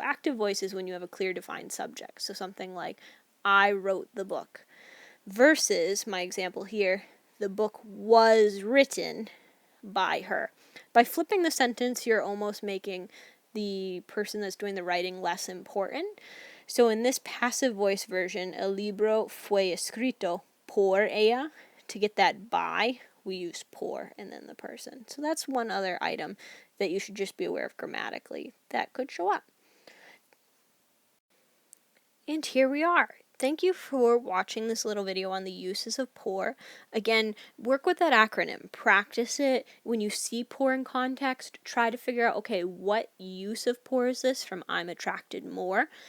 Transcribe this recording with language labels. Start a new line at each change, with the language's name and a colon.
English: So active voice is when you have a clear defined subject. So something like, I wrote the book. Versus, my example here, the book was written by her. By flipping the sentence, you're almost making the person that's doing the writing less important. So in this passive voice version,
Spanish: el libro fue escrito por ella.
English: To get that by, we use por and then the person. So that's one other item that you should just be aware of grammatically that could show up. And here we are. Thank you for watching this little video on the uses of por. Again, work with that acronym. Practice it. When you see por in context, try to figure out, okay, what use of por is this from I'm attracted more?